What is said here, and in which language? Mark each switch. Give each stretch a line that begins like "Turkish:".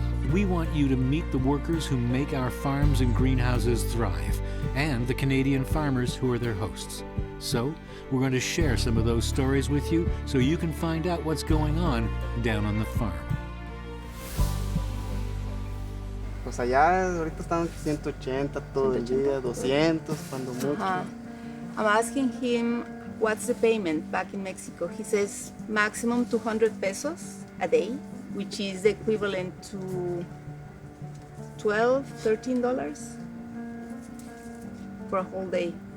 English: We want you to meet the workers who make our farms and greenhouses thrive, and the Canadian farmers who are their hosts. So, we're going to share some of those stories with you so you can find out what's going on down on the farm.
Spanish: Pues allá ahorita están 180 todo el día, 200 cuando mucho.
English: I'm asking him what's the payment back in Mexico. He says maximum 200 pesos a day, which is the equivalent to $12, $13 for a whole day.